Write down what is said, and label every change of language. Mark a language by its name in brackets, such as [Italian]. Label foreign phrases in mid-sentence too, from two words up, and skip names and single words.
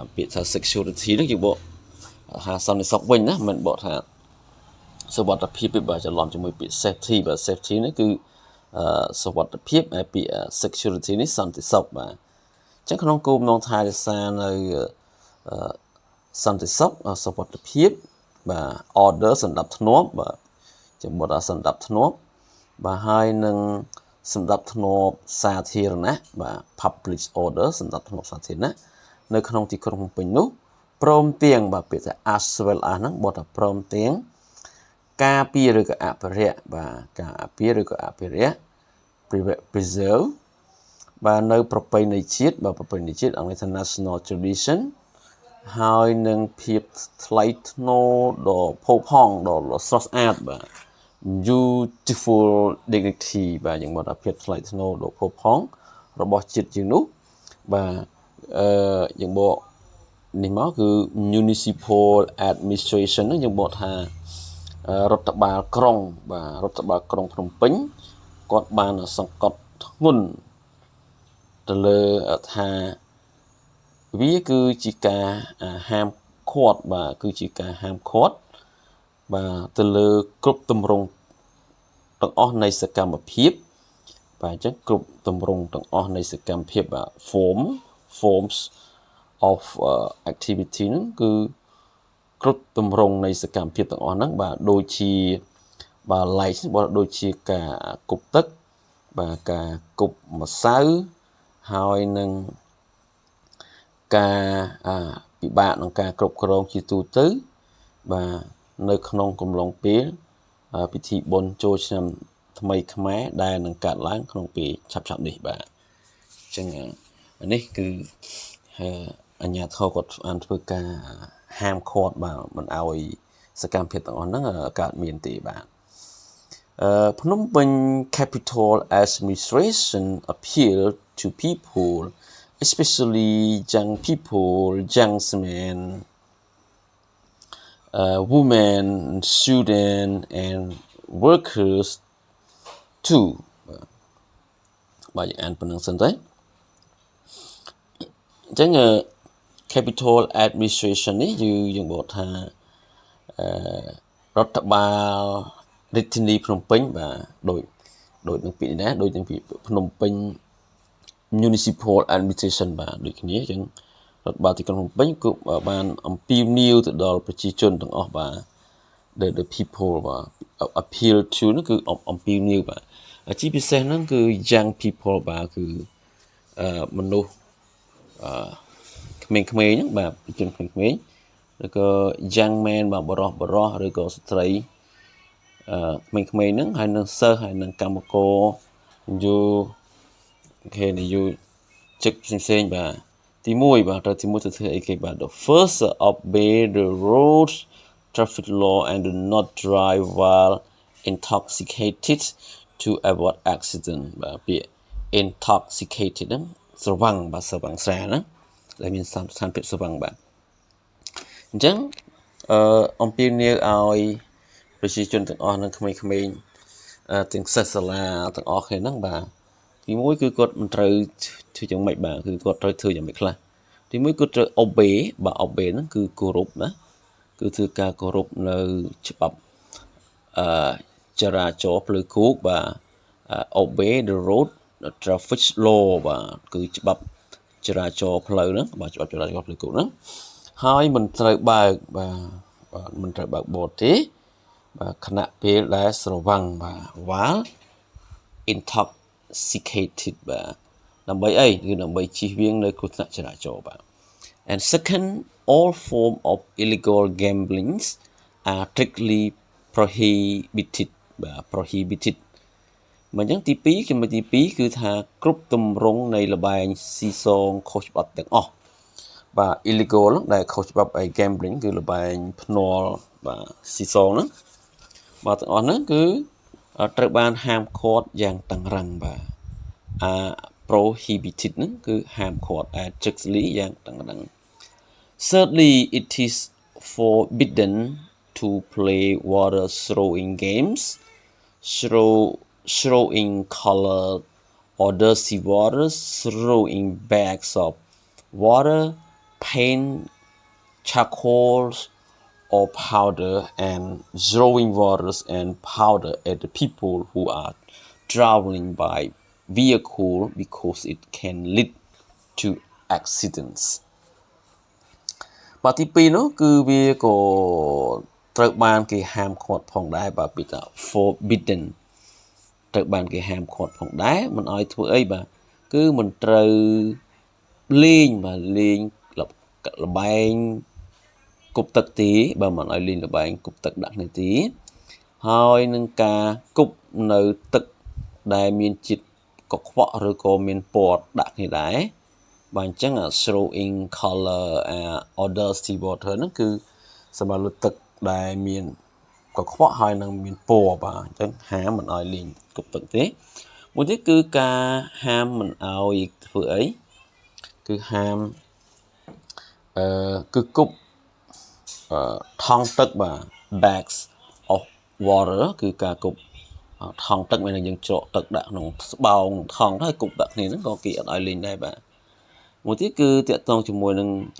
[Khmer] ពាក្យថា security នេះយើងបកថាសន្តិសុខវិញណាមិនបកថាសុវត្ថិភាពបាទច្រឡំជាមួយពាក្យ safety បាទ safety នេះគឺសុវត្ថិភាពហើយពាក្យ security នេះសន្តិសុខបាទអញ្ចឹងក្នុងគោលបំណងថែរក្សានៅសន្តិសុខសុវត្ថិភាពបាទ order សណ្ដាប់ធ្នាប់បាទចាំបត់ថាសណ្ដាប់ធ្នាប់បាទហើយនឹងសណ្ដាប់ ធ្នាប់សាធារណៈបាទ [English] public order [Khmer] សណ្ដាប់ធ្នាប់សាធារណៈនៅក្នុងទីក្រុងភ្នំពេញនោះព្រមទាំងបាទពាក្យថា [English] as well as [Khmer] ហ្នឹងបត់ថាព្រមទាំងការពារឬក៏អភិរក្សបាទការពារឬក៏អភិរក្ស preserve បាទនៅ ប្រពៃណីជាតិបាទប្រពៃណីជាតិអង់គ្លេសថា [English] national tradition [Khmer] ហើយនឹងភាពថ្លៃថ្នូរដ៏ផូរផង់ដ៏ស្រស់ស្អាតបាទ [English] beautiful dignity [Khmer] បាទយើងមកថាភាពថ្លៃថ្នូរដ៏ ផូរផង់របស់ជាតិយើងនោះបាទយើងបកនេះមកគឺ [English] municipal administration [Khmer] ហ្នឹងយើងបកថារដ្ឋបាលក្រុងបាទរដ្ឋបាល ក្រុងភ្នំពេញគាត់បានសង្កត់ធ្ងន់ទៅលើថាវាគឺជាការហាមឃាត់ បាទគឺជាការហាមឃាត់បាទទៅលើគ្រប់ទម្រង់ទាំងអស់នៃសកម្មភាពបាទអញ្ចឹងគ្រប់ទម្រង់ទាំងអស់នៃសកម្មភាពបាទ [English] forms of activity [Khmer] ហ្នឹងគឺគ្រប់ទម្រង់នៃសកម្មភាពទាំងអស់ហ្នឹងបាទដូចជាបាទ like ដូចជាការគប់ទឹកបាទការគប់ម្សៅហើយនឹង ការពិបាកក្នុងការគ្រប់គ្រងជាទូទៅបាទនៅក្នុងកំឡុងពេល ពិធីបុណ្យចូលឆ្នាំថ្មីខ្មែរដែលនឹងកើតឡើងក្នុងពេលឆាប់ៗនេះបាទអញ្ចឹងនេះគឺអាជ្ញាធរគាត់បានធ្វើការហាមឃាត់បាទមិនឲ្យសកម្មភាពទាំងអស់ហ្នឹងកើតមានទេបាទភ្នំពេញ [English] Capital Administration appealed to people especially young people, young men, women, students, and workers to [Khmer] បាទយើងអានប៉ុណ្្នឹងសិនទៅអញ្ចឹង [English] capital administration [Khmer] នេះយើងបកថារដ្ឋបាលរាជធានីភ្នំពេញ បាទដូចនឹងពាក្យនេះដែរដូចនឹងពាក្យភ្នំពេញ [English] municipal administration [Khmer] បាទដូចគ្នាអញ្ចឹងរដ្ឋបាលទីក្រុងភ្នំពេ ញគឺបានអំពាវនាវទៅដល់ប្រជាជនទាំងអស់បាទ [English] the people [Khmer] បាទ [English] appeal to [Khmer] នោះគឺអំពាវនាវបាទជាពិសេសហ្នឹងគឺ [English] young people [Khmer] បាទគឺមនុស្សក្មេងៗហ្នឹងបាទប្រជាជនក្មេងៗឬក៏ [English] young man [Khmer] បាទបរិសឬក៏ស្ត្រីក្មេងៗហ្នឹងហើយនឹងសិស្សហើយនឹងកម្មករ នយោជិកផ្សេងៗបាទទី1បាទទី1ទៅធ្វើអីគេបាទ [English] the first obey the road traffic law and do not drive while intoxicated to avoid accident [Khmer] បាទពាក្យ intoxicated ហ្នឹងស្រវឹងបាទ ស្រវឹងស្រាណាដែលមានស្ថានភាពស្រវឹងបាទអញ្ចឹងអំពាវនាវឲ្យប្រជាជនទាំងអស់នឹងក្មេងៗទាំងសិស្សសាលាទាំងអស់គ្នាហ្នឹង បាទទី1គឺគាត់មិនត្រូវធ្វើយ៉ាងម៉េចបាទគឺគាត់ត្រូវធ្វើយ៉ាងម៉េចខ្លះទី1គាត់ត្រូវ obey បាទ obey ហ្នឹងគឺគោរពណាគឺធ្វើការគោរពនៅច្បាប់ចរាចរណ៍ផ្លូវគោកបាទ [English] obey the road traffic law [Khmer] បាទគឺច្បាប់ចរាចរណ៍ផ្លូវហ្នឹងបាទច្បាប់ចរាចរណ៍ផ្លូវគោកហ្នឹងហើយមិនត្រូវបើកបាទមិនត្រូវបើកបរទេបាទខណៈពេលដែលស្រវឹងបាទ while intoxicated បាទដើម្បីអីគឺដើម្បីជៀសវាងនៅគ្រោះថ្នាក់ចរាចរណ៍បាទ [English] and second all form of illegal gambling are strictly prohibited [Khmer] បាទ prohibited មកអញ្ចឹងទី2ចំណុចទី2គឺ ថាគ្រប់ទម្រង់នៃល្បែងស៊ីសងខុសច្បាប់ទាំងអស់បាទ illegal ដែលខុសច្បាប់ gambling គឺល្បែងភ្នាល់បាទស៊ីសងហ្នឹងបាទទាំងអស់ហ្នឹងគឺត្រូវបានហាមឃាត់យ៉ាងតឹងរ៉ឹងបាទ prohibited ហ្នឹងគឺហាមឃាត់ strictly យ៉ាងតឹងរ៉ឹង [English] thirdly it is forbidden to play water throwing games throwing colored or dirty water throwing bags of water paint charcoal or powder and throwing waters and powder at the people who are traveling by vehicle because it can lead to accidents [Khmer] បាទទី2នោះគឺវាក៏ត្រូវបានគេហាមឃាត់ផងដែរបាទពីថា forbidden ត្រូវបានគេហាមឃាត់ផងដែរមិនឲ្យធ្វើអី បាទគឺមិនត្រូវលេងបាទលេងល្បែងគប់ទឹកទេបើមិនឲ្យលេងល្បែងគប់ទឹកដាក់ គ្នាទេហើយនឹងការគប់នៅទឹកដែលមានជាតិកខ្វក់ឬក៏មានពណ៌ដាក់គ្នាដែរបាទអញ្ចឹង [English] throwing color order sea water [Khmer] ហ្នឹងគឺសម្រាប់លើទឹកដែលមានកខ្វក់ហើយនឹងមានពណ៌បាទអញ្ចឹងហាមមិនឲ្យលេងគប់ទឹកទេមួយទៀតគឺការហាមមិនឲ្យធ្វើអីគឺហាម គឺគប់ថង់ទឹកបាទ [English] bags of water [Khmer] គឺការគប់ថង់ទឹកមានយើងច្រកទឹកដាក់ក្នុងស្បោងថង់ហើយគប់ដាក់គ្នាហ្នឹងក៏គេអត់ឲ្យលេងដែរបាទមួយទៀតគឺតាក់ទងជាមួយនឹង